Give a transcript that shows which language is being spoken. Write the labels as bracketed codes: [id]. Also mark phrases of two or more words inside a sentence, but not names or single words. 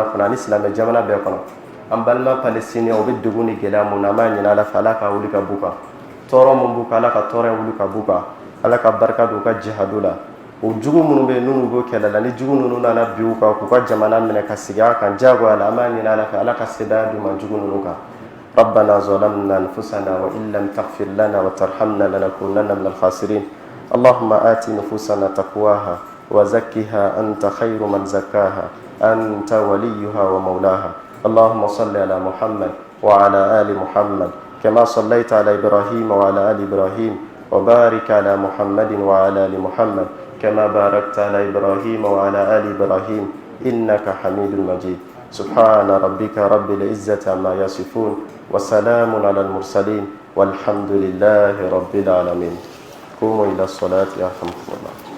[bm] kɔnɔ ani silamɛ jamana bɛɛ kɔnɔ an balima palestiniens u bɛ degun ni gɛlɛya mun na an b'a ɲini ala fɛ ala ka wuli ka b'u kan tɔɔrɔ mun b'u kan ala ka tɔɔrɔ wuli ka b'u kan ala ka barika don u ka jihadu la o jugu minnu bɛ yen n'u b'o kɛlɛ la ni jugu ninnu nana bi u kan k'u ka jamana minɛ ka sigi a kan diyagoya la an b'a ɲini ala fɛ ala ka sedaya d'u ma jugu ninnu kan [ar] ربنا ظلمنا أنفسنا وإن لم تغفر لنا وترحمنا لنكونن من الخاسرين اللهم آت نفوسنا تقواها وزكها أنت خير من زكاها أنت وليها ومولاها اللهم صل على محمد وعلى آل محمد كما صليت على إبراهيم وعلى آل إبراهيم وبارك على محمد وعلى آل محمد كما باركت على إبراهيم وعلى آل إبراهيم إنك حميد مجيد سبحان ربك رب العزة عما يصفون وسلام على المرسلين والحمد لله رب العالمين قوموا إلى الصلاة يرحمكم الله